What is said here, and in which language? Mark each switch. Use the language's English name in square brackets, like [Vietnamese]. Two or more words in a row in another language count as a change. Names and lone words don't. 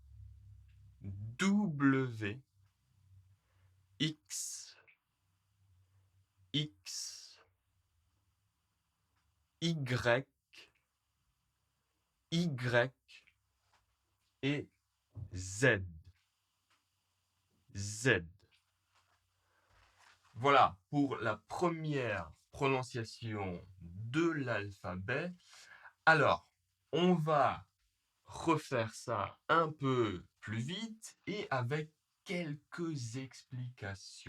[French] W. X. X. Y. Y. Et Z. Z. Voilà pour la première prononciation de l'alphabet. Alors, on va refaire ça un peu plus vite et avec quelques explications.